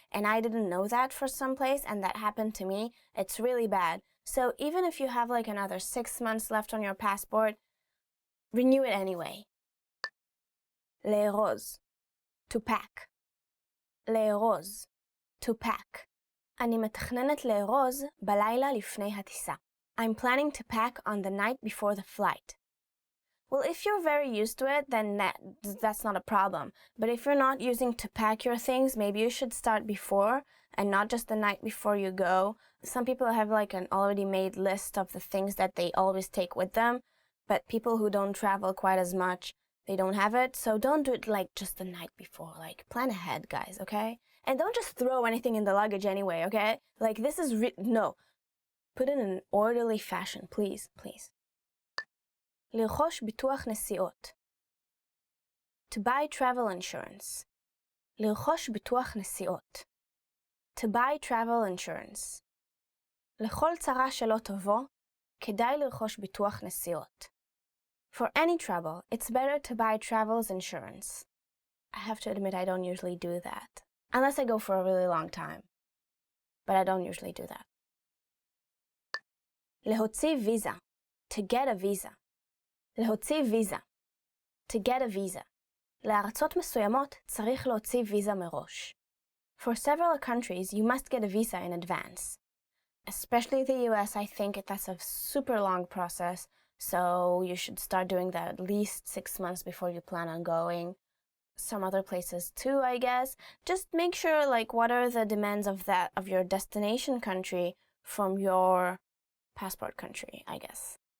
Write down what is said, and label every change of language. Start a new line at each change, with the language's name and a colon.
English: And I didn't know that for some place, and that happened to me. It's really bad. So even if you have like another 6 months left on your passport, renew it anyway.
Hebrew: לארוז,
English: to pack. לארוז, to pack.
Hebrew: אני מתכננת לארוז בלילה לפני הטיסה.
English: I'm planning to pack on the night before the flight. Well, if you're very used to it, then that's not a problem. But if you're not using to pack your things, maybe you should start before and not just the night before you go. Some people have like an already made list of the things that they always take with them, but people who don't travel quite as much, they don't have it. So don't do it like just the night before. Like, plan ahead, guys, okay? And don't just throw anything in the luggage anyway, okay? Like, this is no. Put it in an orderly fashion, please, please.
Hebrew: לרכוש ביטוח נסיעות.
English: To buy travel insurance.
Hebrew: לרכוש ביטוח נסיעות.
English: To buy travel insurance.
Hebrew: לכל צרה שלא תבוא, כדאי לרכוש ביטוח נסיעות.
English: For any trouble, it's better to buy travel's insurance. I have to admit I don't usually do that. Unless I go for a really long time. But I don't usually do that.
Hebrew: להוציא ויזה.
English: To get a visa. להוציא ויזה. To get a visa.
Hebrew: לארצות מסוימות צריך להוציא ויזה מראש.
English: For several countries, you must get a visa in advance. Especially the US, I think that's a super long process, so you should start doing that at least 6 months before you plan on going. Some other places too, I guess. Just make sure, like, what are the demands of your destination country from your passport country, I guess.